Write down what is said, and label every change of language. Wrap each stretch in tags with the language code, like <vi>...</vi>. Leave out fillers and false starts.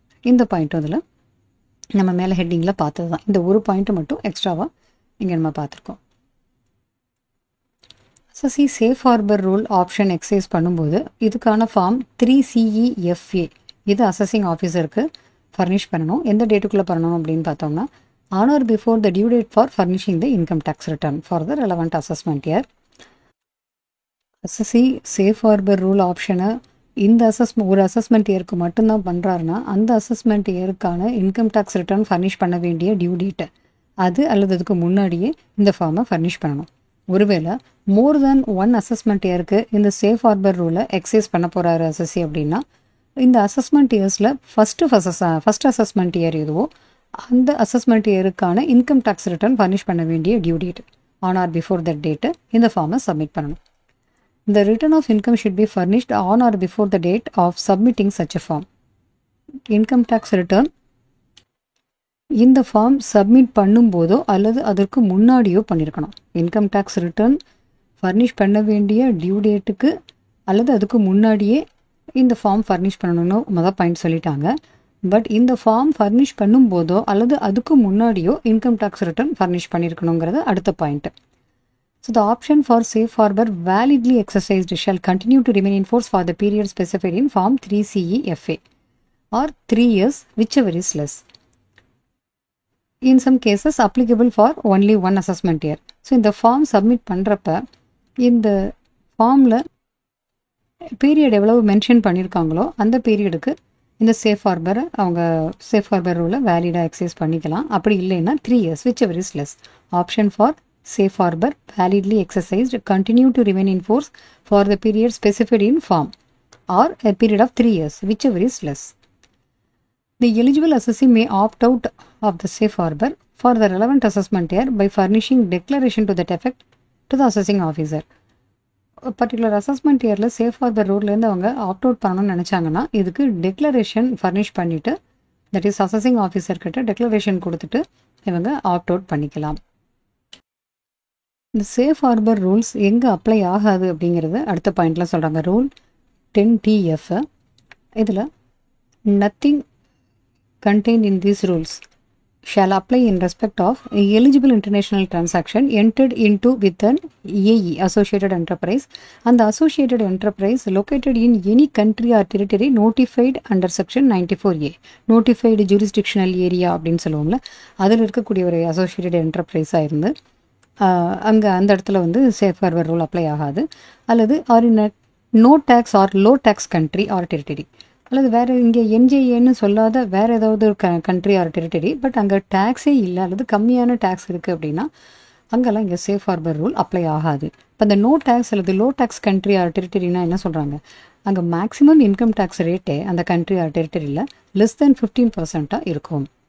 <ta>இந்த பாயிண்ட்டும் இதில் நம்ம மேலே ஹெட்டிங்கில் பார்த்தது தான். இந்த ஒரு பாயிண்ட்டு மட்டும் எக்ஸ்ட்ராவாக இங்கே நம்ம பார்த்துருக்கோம். அசஸி safe harbour rule option exercise பண்ணும்போது இதுக்கான ஃபார்ம் 3CEFA இது அசஸிங் ஆஃபீஸருக்கு ஃபர்னிஷ் பண்ணணும். எந்த டேட்டுக்குள்ளே பண்ணணும் அப்படின்னு பார்த்தோம்னா</ta> <en>on or before the due date for furnishing the income tax return for the relevant assessment year.</en> <ta>SSC safe harbour rule ஆப்ஷனை இந்த ஒரு அசஸ்மெண்ட் இயருக்கு மட்டும்தான் பண்ணுறாருன்னா அந்த assessment இயருக்கான income tax return furnish பண்ண வேண்டிய டியூ டேட்டு அது அல்லது அதுக்கு முன்னாடியே இந்த ஃபார்மை ஃபர்னிஷ் பண்ணணும். ஒருவேளை மோர் தேன் ஒன் அசஸ்மெண்ட் இயருக்கு இந்த சேஃப் ஹார்பர் ரூலை எக்ஸைஸ் பண்ண போகிறாரு எஸ்எஸ்சி அப்படின்னா இந்த அசஸ்மெண்ட் இயர்ஸில் ஃபஸ்ட் அசஸ்மெண்ட் இயர் எதுவோ அந்த assessment இயருக்கான income tax return furnish பண்ண வேண்டிய due date on or before that date இந்த ஃபார்மை சப்மிட் பண்ணணும்.</ta> <en>The return of income should be furnished on or before the date of submitting such a form.</en> <ta>Income tax return இந்த form submit பண்ணும்போதோ அல்லது அதற்கு முன்னாடியோ பண்ணியிருக்கணும். இன்கம் டேக்ஸ் ரிட்டர்ன் ஃபர்னிஷ் பண்ண வேண்டிய டியூ டேட்டுக்கு அல்லது அதுக்கு முன்னாடியே இந்த ஃபார்ம் ஃபர்னிஷ் பண்ணணும்னு மொதல் பாயிண்ட் சொல்லிட்டாங்க. பட் இந்த ஃபார்ம் ஃபர்னிஷ் பண்ணும்போதோ அல்லது அதுக்கு முன்னாடியோ இன்கம் டேக்ஸ் ரிட்டர்ன் ஃபர்னிஷ் பண்ணியிருக்கணுங்கிறது அடுத்த point.</ta> <en>So the option for safe harbor validly exercised shall continue to remain in force for the period specified in Form 3CE-FA or 3 years, whichever is less. In some cases applicable for only one assessment year. So in the form</en> <ta>submit பண்றப்ப இந்த ஃபார்மில் period எவ்வளவு mention பண்ணியிருக்காங்களோ அந்த பீரியடுக்கு இந்த safe ஹார்பரை அவங்க safe harbour ரூலை வேலிடாக exercise பண்ணிக்கலாம். அப்படி இல்லைன்னா</ta> <en>3 years, whichever is less. Option for safe harbor validly exercised continue to remain in force for the period specified in form or a period of 3 years, whichever is less. The eligible assessee may opt out of the safe harbor for the relevant assessment year by furnishing declaration to that effect to the assessing officer.</en> <ta>Particular assessment இயரில் safe harbour ரூல்லேருந்து அவங்க opt out பண்ணணும்னு நினச்சாங்கன்னா இதுக்கு declaration furnish பண்ணிவிட்டு that is assessing ஆஃபீஸர்கிட்ட declaration கொடுத்துட்டு இவங்க opt out பண்ணிக்கலாம். இந்த safe harbour rules எங்கே அப்ளை ஆகாது அப்படிங்கிறது அடுத்த பாயிண்டில் சொல்கிறாங்க. ரூல் 10TF இதில் nothing</ta> <en>contained in these rules shall apply in respect of eligible international transaction entered into with an AE associated enterprise and the associated enterprise located in any country or territory notified under section 94A</en> <ta>notified jurisdictional area அப்படின்னு சொல்லுவோம்ல அதில் இருக்கக்கூடிய ஒரு associated enterprise-ஆக இருந்து அங்கே அந்த இடத்துல வந்து சேஃப் ஹார்பர் ரூல் அப்ளை ஆகாது. அல்லது R in no tax R low tax country R territory அல்லது வேறு இங்கே என்ஜேஏன்னு சொல்லாத வேறு ஏதாவது ஒரு கண்ட்ரி ஆர் டெரிட்டரி பட் அங்கே டேக்ஸே இல்லை அல்லது கம்மியான டேக்ஸ் இருக்குது அப்படின்னா அங்கெல்லாம் இங்கே சேஃப் ஹார்பர் ரூல் அப்ளை ஆகாது. இப்போ அந்த நோ டேக்ஸ் அல்லது லோ டேக்ஸ் கண்ட்ரி ஆர் டெரிட்டரினா என்ன சொல்கிறாங்க, அங்கே மேக்ஸிமம் இன்கம் டேக்ஸ் ரேட்டே அந்த கண்ட்ரி ஆர் டெரிட்டரியில் லெஸ் தென் 15% இருக்கும்.</ta>